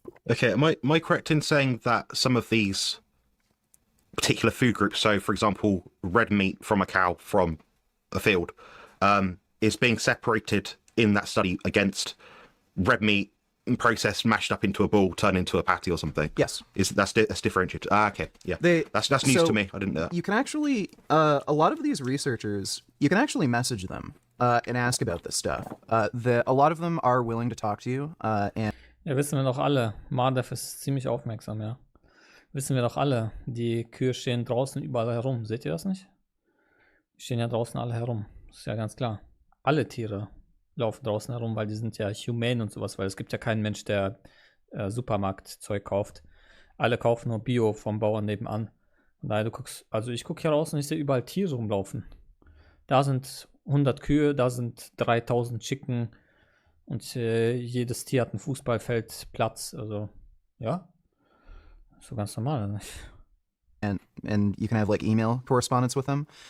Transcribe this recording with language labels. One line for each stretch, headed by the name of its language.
English: Okay, am I correct in saying that some of these particular food groups, so for example, red meat from a cow from a field, is being separated in that study against red meat processed, mashed up into a ball, turned into a patty or something? Yes. That's differentiated. Okay, yeah. That's news to me. I didn't know that. You can actually, a lot of these researchers, you can actually message them and ask about this stuff. A lot of them are willing to talk to you. And
German: Ja, wissen wir doch alle. Mardev ist ziemlich aufmerksam, ja. Wissen wir doch alle. Die Kühe stehen draußen überall herum. Seht ihr das nicht? Die stehen ja draußen alle herum. Das ist ja ganz klar. Alle Tiere laufen draußen herum, weil die sind ja humane und sowas, weil es gibt ja keinen Mensch, der Supermarktzeug kauft. Alle kaufen nur Bio vom Bauern nebenan. Und daher ich gucke hier raus und ich sehe überall Tiere rumlaufen. Da sind 100 Kühe, da sind 3000 Chicken und jedes Tier hat ein Fußballfeld Platz. Also, ja. So ganz normal, oder nicht?
English: and you can have like email correspondence with them.